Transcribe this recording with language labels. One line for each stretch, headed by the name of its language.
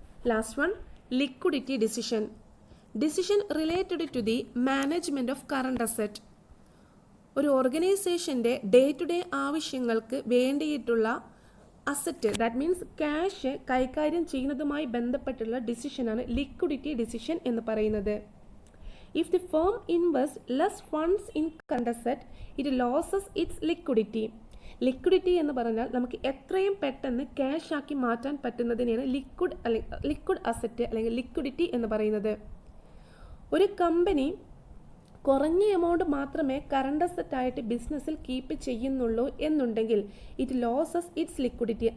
English: Last one, liquidity decision. Decision related to the management of current asset.
Malayalam: ഒരു ഓർഗനൈസേഷൻ്റെ day to day ആവശ്യങ്ങൾക്ക് വേണ്ടിയിട്ടുള്ള asset,
English: that means
Malayalam: cash കൈകാര്യം ചെയ്യുന്നതുമായി ബന്ധപ്പെട്ടുള്ള ഡിസിഷനാണ് liquidity decision എന്ന് പറയുന്നത്.
English: If the firm invests less funds in current asset, it loses its liquidity.
Malayalam: Liquidity എന്ന് പറഞ്ഞാൽ നമുക്ക് എത്രയും പെട്ടെന്ന് ക്യാഷ് ആക്കി മാറ്റാൻ പറ്റുന്നതിനെയാണ് ലിക്വിഡ് അസറ്റ് അല്ലെങ്കിൽ ലിക്വിഡിറ്റി എന്ന് പറയുന്നത്. ഒരു കമ്പനി കുറഞ്ഞ എമൗണ്ട് മാത്രമേ കറണ്ട് അസറ്റ് ആയിട്ട് ബിസിനസ്സിൽ കീപ്പ് ചെയ്യുന്നുള്ളൂ എന്നുണ്ടെങ്കിൽ
English: It loses its liquidity.